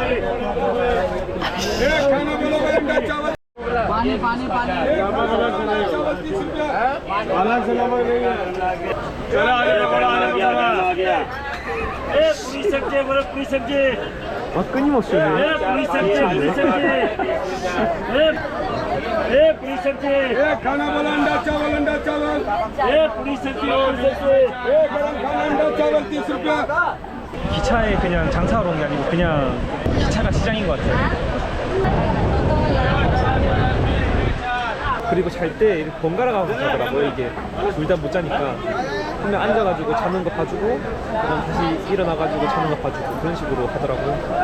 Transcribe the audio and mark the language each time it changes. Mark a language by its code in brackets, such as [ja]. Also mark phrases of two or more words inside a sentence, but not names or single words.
[ko] 아 끊임없이 [hi] खाना वाला अंडा चावल अंडा चावल 30 रुपया [ko] 기차에 그냥 장사하러 온 게 아니고 그냥 기차가 시장인 것 같아요. 그리고 잘 때 번갈아 가면서 자더라고요. 이게 둘 다 못 자니까 한 명 앉아가지고 자는 거 봐주고 그다음 다시 일어나가지고 자는 거 봐주고 그런 식으로 하더라고요.